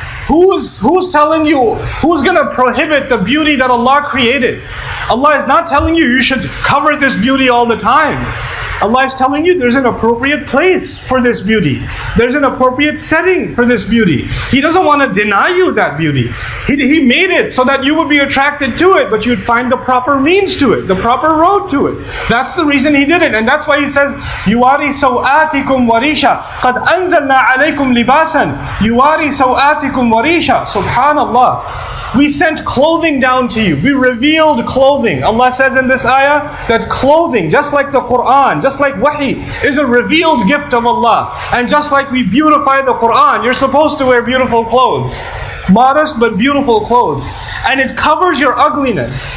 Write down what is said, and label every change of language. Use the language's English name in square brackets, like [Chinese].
[English] Who's telling you, who's going to prohibit the beauty that Allah created? Allah is not telling you should cover this beauty all the time. Allah is telling you there's an appropriate place for this beauty. There's an appropriate setting for this beauty. He doesn't want to deny you that beauty. He made it so that you would be attracted to it, but you'd find the proper means to it, the proper road to it. That's the reason He did it. And that's why He says, [Arabic] يُوَارِي سَوْآتِكُمْ وَرِيشًا قَدْ أَنزَلْنَا عَلَيْكُمْ لِبَاسًا يُوَارِي سَوْآتِكُمْ وَرِيشًا. Subhanallah. [English] We sent clothing down to you. We revealed clothing. Allah says in this ayah that clothing, just like the Quran, just like wahi, is a revealed gift of Allah. And just like we beautify the Quran, you're supposed to wear beautiful clothes. Modest but beautiful clothes. And it covers your ugliness.